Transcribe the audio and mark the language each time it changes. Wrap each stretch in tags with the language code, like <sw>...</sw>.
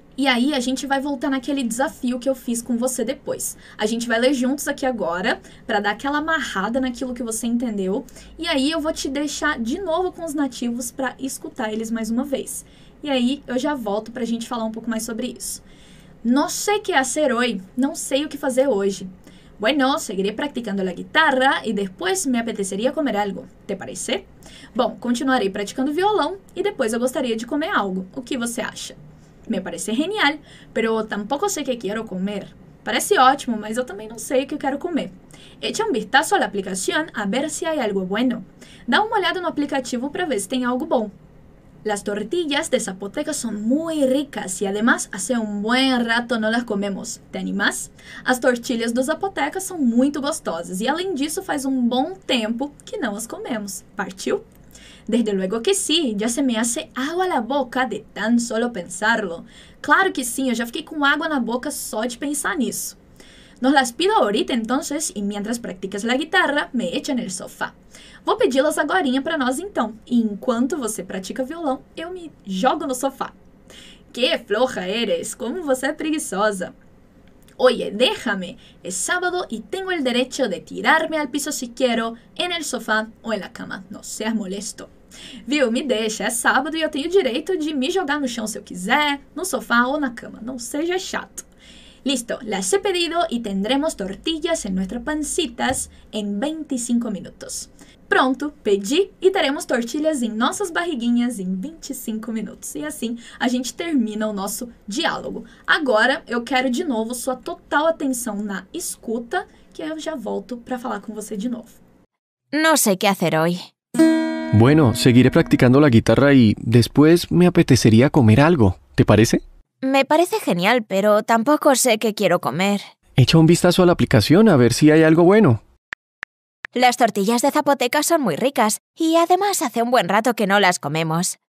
<pt>E aí, a gente vai voltar naquele desafio que eu fiz com você depois. A gente vai ler juntos aqui agora, para dar aquela amarrada naquilo que você entendeu. E aí, eu vou te deixar de novo com os nativos para escutar eles mais uma vez. E aí, eu já volto pra gente falar um pouco mais sobre isso.</pt> <es>No sé qué hacer hoy.</es> <pt>Não sei o que fazer hoje.</pt> <es>Bueno, seguiré practicando la guitarra y después me apetecería comer algo. ¿Te parece?</es> <pt>Bom, continuarei praticando violão e depois eu gostaria de comer algo. O que você acha?</pt> <es>Me parece genial, pero tampoco sé qué quiero comer.</es> <pt>Parece ótimo, mas eu também não sei o que eu quero comer.</pt> <es>Echa un vistazo a la aplicación a ver si hay algo bueno.</es> <pt>Dá uma olhada no aplicativo para ver se tem algo bom.</pt> <es>Las tortillas de Zapoteca son muy ricas y además hace un buen rato no las comemos. ¿Te animas?</es> <pt>As tortilhas do Zapoteca são muito gostosas e além disso faz um bom tempo que não as comemos. Partiu?</pt> <es>Desde luego que sí, ya se me hace agua la boca de tan solo pensarlo.</es> <pt>Claro que sim, eu já fiquei com água na boca só de pensar nisso.</pt> <es>Nos las pido ahorita entonces y mientras practicas la guitarra me echan el sofá.</es> <pt>Vou pedi-las agorinha para nós então, e enquanto você pratica violão, eu me jogo no sofá.</pt> <es>Que floja eres,</es> <pt>como você é preguiçosa.</pt> <es>Oye, déjame, es sábado y tengo el derecho de tirarme al piso si quiero, en el sofá o en la cama, no seas molesto.</es> <pt>Viu? Me deixa, é sábado e eu tenho direito de me jogar no chão se eu quiser, no sofá ou na cama. Não seja chato.</pt> <es>Listo, las he pedido y tendremos tortillas en nuestras pancitas en 25 minutos.</es> <pt>Pronto, pedi e teremos tortilhas em nossas barriguinhas em 25 minutos. E assim a gente termina o nosso diálogo. Agora eu quero de novo sua total atenção na escuta, que eu já volto para falar com você de novo.</pt> <es>No sé qué hacer hoy. Bueno, seguiré practicando la guitarra y después me apetecería comer algo. ¿Te parece? Me parece genial, pero tampoco sé qué quiero comer. Echa un vistazo a la aplicación a ver si hay algo bueno. Las tortillas de Zapoteca son muy ricas y además hace un buen rato que no las comemos.</es>